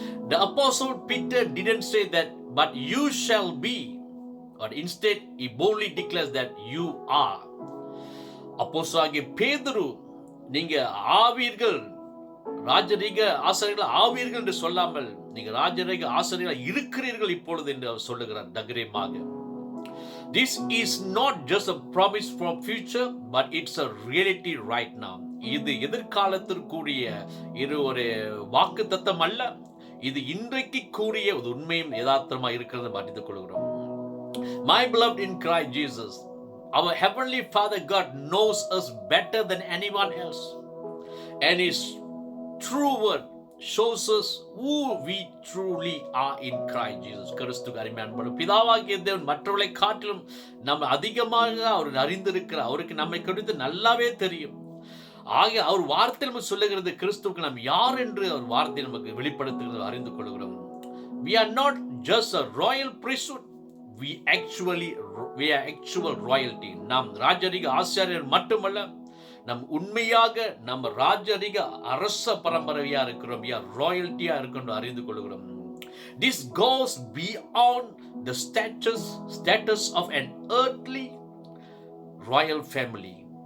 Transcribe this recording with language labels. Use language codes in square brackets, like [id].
[en] The apostle Peter didn't say that, but you shall be, or instead he boldly declares that you are. [ta] அப்போஸ்தலனாகிய பேதுரு, நீங்க ஆவீர்கள், ராஜரீக ஆசாரியர்கள் ஆவீர்கள் என்று சொல்லாமல் நீங்க ராஜரீக ஆசாரியர்கள் இருக்கிறீர்கள் இப்பொழுது என்று அவர் சொல்லுகிறார் தைரியமாக. [en] This is not just a promise for future, but it's a reality right now. [ta] இது எதிர்காலத்திற்குரிய ஒரு வாக்குத்தத்தம் அல்ல, இது இன்றைக்கு கூறிய ஒரு உண்மையும் யதார்த்தமா இருக்கிறது அறிந்து கொள்கிறோம். [en] My beloved in Christ Jesus, our heavenly Father God knows us better than anyone else, and His true word shows us who we truly are in Christ Jesus. [ta] கிறிஸ்துவுக்கு அருமையான பிதாவாகிய தேவன் மற்றவர்களை காட்டிலும் நம்ம அதிகமாக அவர் அறிந்திருக்கிறார். அவருக்கு நம்மை குறித்து நல்லாவே தெரியும். ஆகிய அவர் வார்த்தை நம்ம சொல்லுகிறது, கிறிஸ்துவுக்கு நாம் யார் என்று அவர் வார்த்தை நமக்கு வெளிப்படுத்துகிறது அறிந்து கொள்கிறோம். [en] We are not just a royal priesthood, we are actual royalty. [ta] நாம் ராஜரீக ஆசாரியர் மட்டுமல்ல, நம் உண்மையாக நம்ம ராஜரீக அரச பரம்பரையா இருக்கிறோம், ராயல்ட்டியா இருக்கிறோம் அறிந்து கொள்கிறோம். [en] This goes beyond the status of an earthly royal family.